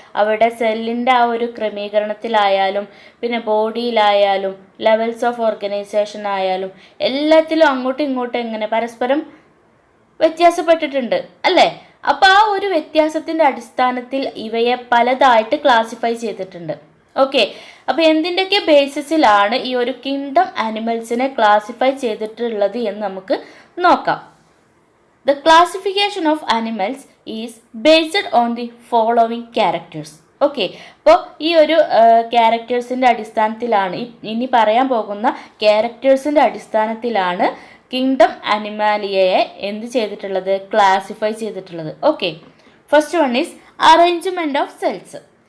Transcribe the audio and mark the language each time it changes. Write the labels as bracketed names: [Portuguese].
[Malayalam] അവരുടെ സെല്ലിൻ്റെ ആ ഒരു ക്രമീകരണത്തിലായാലും, പിന്നെ ബോഡിയിലായാലും, ലെവൽസ് ഓഫ് ഓർഗനൈസേഷൻ ആയാലും, എല്ലാത്തിലും അങ്ങോട്ടും ഇങ്ങോട്ടും പരസ്പരം വ്യത്യാസപ്പെട്ടിട്ടുണ്ട് അല്ലേ? അപ്പോൾ ആ ഒരു വ്യത്യാസത്തിൻ്റെ അടിസ്ഥാനത്തിൽ ഇവയെ പലതായിട്ട് ക്ലാസിഫൈ ചെയ്തിട്ടുണ്ട്. ഓക്കെ, അപ്പോൾ എന്തിൻ്റെയൊക്കെ ബേസിസിലാണ് ഈ ഒരു കിങ്ഡം ആനിമൽസിനെ ക്ലാസിഫൈ ചെയ്തിട്ടുള്ളത് എന്ന് നമുക്ക് നോക്കാം. [English] The classification of animals is based on the following characters. [Malayalam] Okay, അപ്പോൾ ഈ ഒരു ക്യാരക്ടേഴ്സിൻ്റെ അടിസ്ഥാനത്തിലാണ്, ഇനി പറയാൻ പോകുന്ന ക്യാരക്ടേഴ്സിൻ്റെ അടിസ്ഥാനത്തിലാണ് കിങ്ഡം അനിമാലിയയെ എന്ത് ചെയ്തിട്ടുള്ളത്? ക്ലാസിഫൈ ചെയ്തിട്ടുള്ളത്. [English] Okay, first one is arrangement of cells.